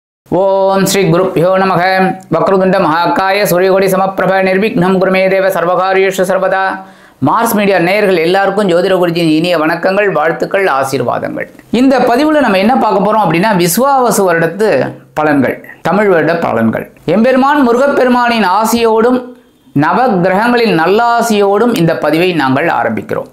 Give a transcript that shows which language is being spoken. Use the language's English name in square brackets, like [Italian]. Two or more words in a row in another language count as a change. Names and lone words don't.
[Sanskrit] ओम श्री गुरुभ्यो नमः वक्रतुंड महाकाय सूर्यकोटि समप्रभ निर्विघ्नं कुरु मे देव सर्वकार्येषु सर्वदा [Tamil] மார்ஸ் மீடியா நேயர்கள் எல்லாருக்கும் ஜோதிட குருஜியின் இனிய வணக்கங்கள், வாழ்த்துக்கள், ஆசீர்வாதங்கள். இந்த பதிவுல நம்ம என்ன பார்க்க போறோம் அப்படின்னா விஸ்வாவசு வருடத்து பலன்கள், தமிழ் வருட பலன்கள். எம்பெருமான் முருகப்பெருமானின் ஆசியோடும் நவ கிரகங்களின் நல்லாசியோடும் இந்த பதிவை நாங்கள் ஆரம்பிக்கிறோம்.